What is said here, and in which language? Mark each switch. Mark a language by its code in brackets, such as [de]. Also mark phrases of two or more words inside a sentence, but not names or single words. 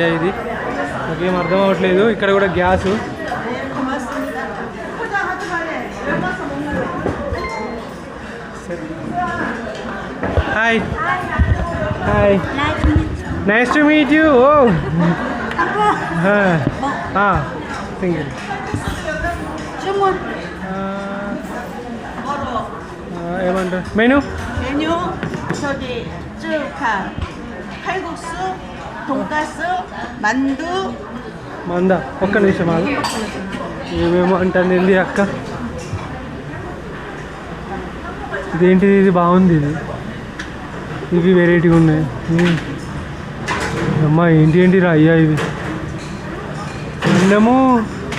[te] ఇది నాకేం అర్థం అవ్వట్లేదు. ఇక్కడ కూడా గ్యాసు. [en] hi hi, nice to meet you. [te] ఓ సింగిల్. ఏమంటారు మెనూ? [ko] 메뉴 저기 쯔카, 칼국수, 돈가스, 만두. [te] మందా? ఒక్క నిమిషం ఆగు. ఏమేమో అంటుంది అక్క. ఇదేంటిది? ఇది బాగుంది. ఇవి వెరైటీగా ఉన్నాయి. అమ్మా ఏంటి రా అయ్యా ఇవి?